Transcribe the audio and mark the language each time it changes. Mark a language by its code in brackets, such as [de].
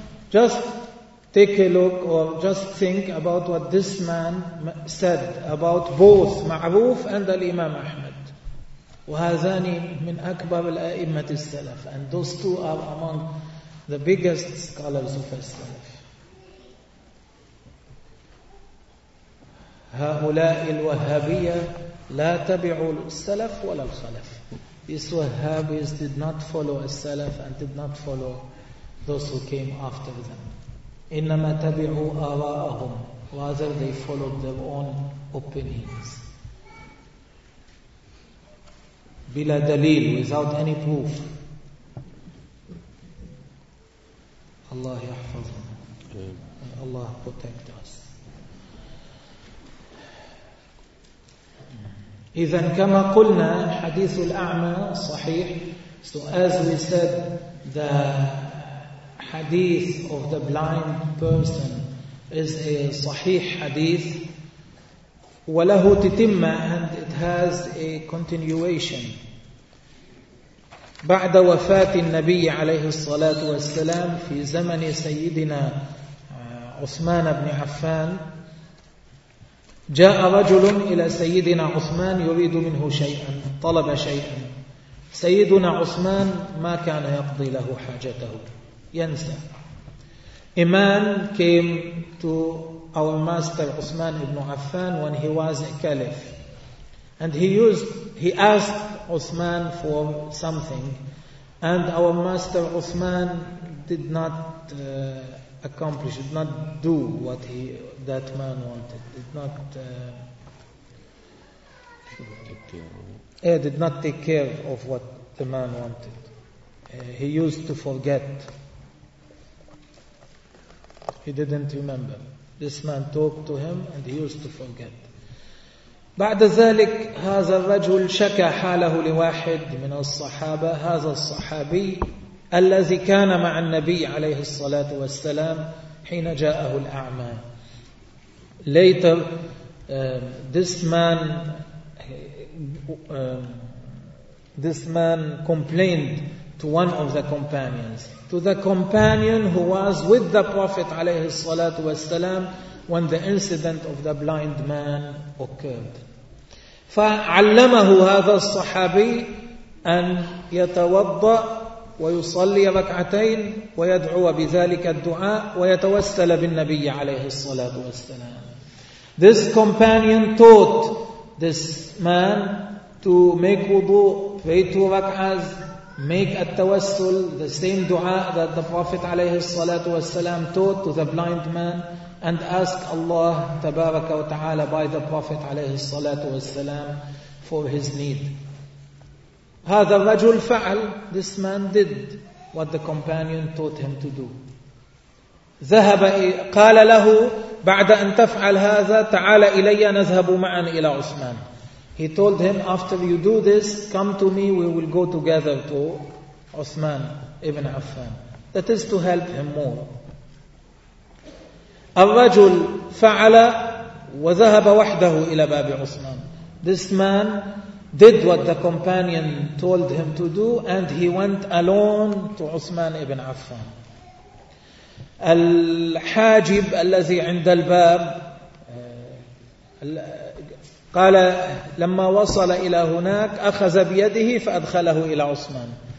[en] Just take a look or just think about what this man said about both معروف and الإمام أحمد. [ar] وهذان من أكبر الأئمة السلف. [en] And those two are among the biggest scholars of السلف. [ar] هؤلاء الوهابية لا تبعوا السلف ولا الخلف. [en] These Wahhabis did not follow as-salaf and did not follow those who came after them. [ar] إِنَّمَا تَبِعُوا آرَاءَهُمْ. [en] Rather, they followed their own opinions. [ar] بِلَا دَلِيلٍ. [en] Without any proof. [ar] Allah يحفظنا. [en] Allah protect us. [ar] إذن كما قلنا حديث الأعمى صحيح. [en] So as we said, the hadith of the blind person is a صحيح hadith. [ar] وله تتمة, [en] and it has a continuation. [ar] بعد وفاة النبي عليه الصلاة والسلام في زمن سيدنا عثمان بن عفان, جاء رجل إلى سيدنا عثمان يريد منه شيئا, طلب شيئا. سيدنا عثمان ما كان يقضي له حاجته، ينسى. [en] إمام came to our master عثمان بن عفان when he was a caliph, and he asked عثمان for something, and our master عثمان did not accomplish, did not do what he that man wanted, did not did not take care of what the man wanted. He used to forget. He didn't remember. This man talked to him and he used to forget. [ar] بعد ذلك هذا الرجل شكى حاله لواحد من الصحابة، هذا الصحابي الذي كان مع النبي عليه الصلاة والسلام حين جاءه الأعمى. [en] Later, this man complained to one of the companions, to the companion who was with the Prophet [ar] عليه الصلاة والسلام [en] when the incident of the blind man occurred. [ar] فعلمه هذا الصحابي أن يتوضأ ويصلي ركعتين ويدعو بذلك الدعاء ويتوسل بالنبي عليه الصلاة والسلام. [en] This companion taught this man to make wudu, pray two rak'ahs, make at-tawassul, the same dua that the Prophet [ar] عليه الصلاة والسلام [en] taught to the blind man, and ask Allah [ar] تبارك وتعالى [en] by the Prophet عليه الصلاة والسلام for his need. [ar] هذا الرجل فعل. [en] This man did what the companion taught him to do. [ar] ذهب قال له بعد أن تفعل هذا تعال إلي نذهب معا إلى عثمان. [en] He told him, after you do this, come to me, we will go together to Uthman ibn Affan. That is to help him more. [ar] الرجل فعل وذهب وحده إلى باب عثمان. [en] This man did what the companion told him to do, and he went alone to Uthman ibn Affan. [ar] الحاجب الذي عند الباب قال لما وصل إلى هناك أخذ بيده فأدخله إلى عثمان.